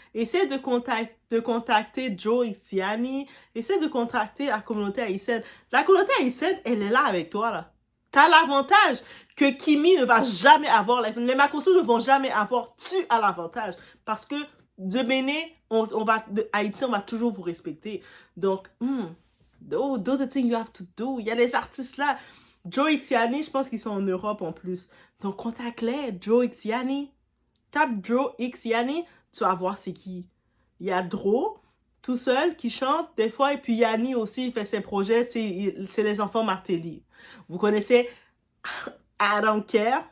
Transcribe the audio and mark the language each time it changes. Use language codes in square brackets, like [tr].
[fr] Essaie de contacter Joe Xiani. Essaie de contacter la communauté haïtienne. La communauté haïtienne, elle est là avec toi, là. T'as l'avantage que Kimi ne va jamais avoir. Les Makosso ne vont jamais avoir. Tu as l'avantage. Parce que de Bénin, de Haïti, on va toujours vous respecter. [en] Donc, do the thing you have to do. [fr] Il y a des artistes là. Joe Xiani, je pense qu'ils sont en Europe en plus. Donc, contacte-les, Joe Xiani. Tape Joe Xiani, tu vas voir c'est qui. Il y a Dro, tout seul, qui chante des fois. Et puis Yanni aussi, il fait ses projets. C'est les enfants Martelly. Vous connaissez I don't care.